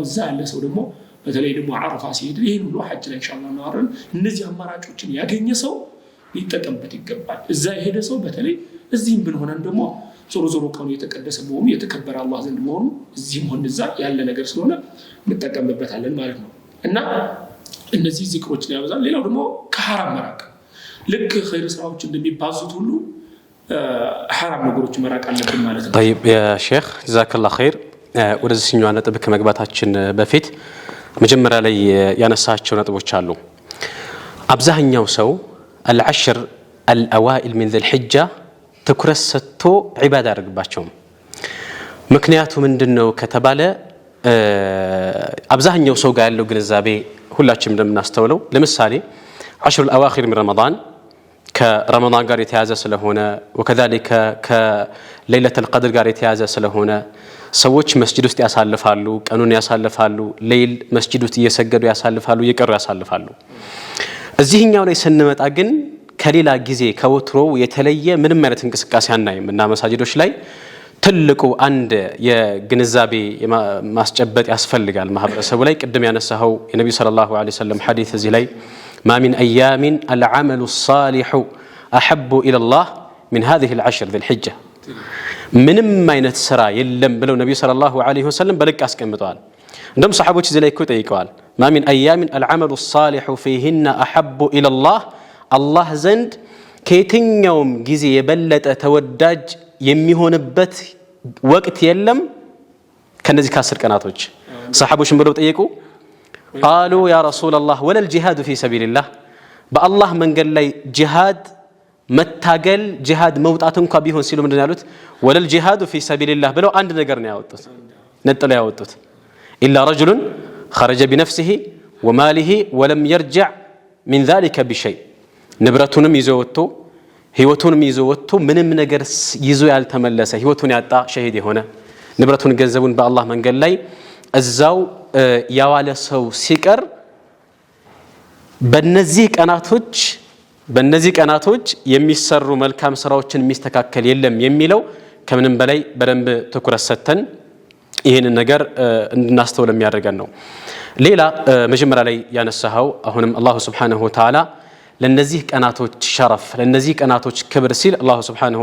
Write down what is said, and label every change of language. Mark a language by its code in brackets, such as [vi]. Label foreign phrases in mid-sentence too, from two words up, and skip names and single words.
[am] እዛ ያለ ሰው ደግሞ በተለይ ደግሞ አረፋ ሲሄድ ይሄን ሁሉ ሐጅ ላይ ኢንሻአላህ ነው እነዚህ አማራጮችን ያገኘ ሰው ሊጠቀምበት ይገባል እዛ የሄደ ሰው በተለይ እዚህም ብንሆነን ደግሞ ዞሮ ቀኑ የተቀደሰ መሆኑ የተከበረ አላህ ዘንድ መሆኑ እዚህም ሆነ እዛ ያለ ነገር ስለሆነ እንጠቀምበታለን ማለት ነው እና እነዚህ ዚክሮችን ያበዛል ሌላው ደግሞ ከሐራም መራቅ ልክ ኸይር ስራዎች እንደሚባዙት ሁሉ ሐራም ነገሮች መራቅ አለብን ማለት ነው [ar] طيب يا شيخ جزاك الله خير [am] ወደዚህኛው ነጥብ ከመግባታችን በፊት መጀመሪያ ላይ ያነሳቸው ነጥቦች አሉ አብዛኛው ሰው [ar] العشر الأوائل من ذي الحجة [am] ትኩረት ሰጥቶ ዒባዳ ያደርግባቸው ምክንያቱ ምንድነው ከተባለ አብዛኛው ሰው ጋር ያለው ግንዛቤ ሁላችንም እንደምናስተውለው ለምሳሌ 10 [ar] الأواخر من رمضان كرمضان [am] ጋር የተያዘ ስለሆነ [ar] وكذلك كليلة القدر [am] ጋር የተያዘ ስለሆነ ሰዎች መስጂድ ውስጥ ያሳልፋሉ ቀኑን ያሳልፋሉ ሌሊት መስጂድ ውስጥ እየሰገዱ ያሳልፋሉ እየቀሩ ያሳልፋሉ እዚህኛው ላይ ስንመጣ ግን ከሌላ ጊዜ ከወትሮ የተለየ ምንም አይነት እንቅስቃሴ አናይም እና መሳጅዶች ላይ ትልቁ አንድ የግንዛቤ ማስጨበጥ ያስፈልጋል ማህበረሰቡ ላይ ቅድም ያነሳው የነብዩ [ar] صلى الله عليه وسلم [am] ሐዲስ እዚህ ላይ [ar] ما من أيام العمل الصالح أحب إلى الله من هذه العشر ذي الحجة [am] ምንም አይነት ስራ የለም ብለው ነብዩ [ar] صلى الله عليه وسلم [am] በልክ አስቀምጠዋል እንደም ሰሃቦች እዚህ ላይ ይጠይቀዋል [ar] ما من أيام العمل الصالح فيهن أحب إلى الله الله [am] ዘንድ ከየትኛውም ጊዜ የበለጠ ተወዳጅ የሚሆንበት ወቅት የለም ከነዚህ ከ10 ቀናቶች ሰሃቦች ብለው ጠየቁ [ar] قالوا يا رسول الله ولا الجهاد في سبيل الله [am] بالله መንገድ ላይ ጂሃድ መታገል ጂሃድ መውጣት እንኳን ቢሆን ሲሉ ምንድነው ያሉት [ar] ولا الجهاد في سبيل الله [am] ብለው አንድ ነገር ነው ያወጡት ነጥለው ያወጡት [ar] الا رجل خرج بنفسه وماله ولم يرجع من ذلك بشيء [am] ንብረቱንም ይዞ ወጥቶ ህይወቱንም ይዞ ወጥቶ ምንም ነገር ይዞ ያልተመለሰ ህይወቱን ያጣ ሸሂድ የሆነ ንብረቱን ገንዘቡን በአላህ መንገድ ላይ እዛው ያዋለ ሰው ሲቀር በእነዚህ ቀናቶች የሚሰሩ መልካም ስራዎችን የሚስተካከል የለም የሚለው ከምንም በላይ በደንብ ትኩረት ሰጥተን ይሄንን ነገር እንድናስተውል የሚያደርገን ነው ሌላ መጀመሪያ ላይ ያነሳው አሁንም አላህ [ar] سبحانه وتعالى [am] ለነዚህ ቀናቶች ሸረፍ ለነዚህ ቀናቶች ክብር ሲል አላህ Subhanahu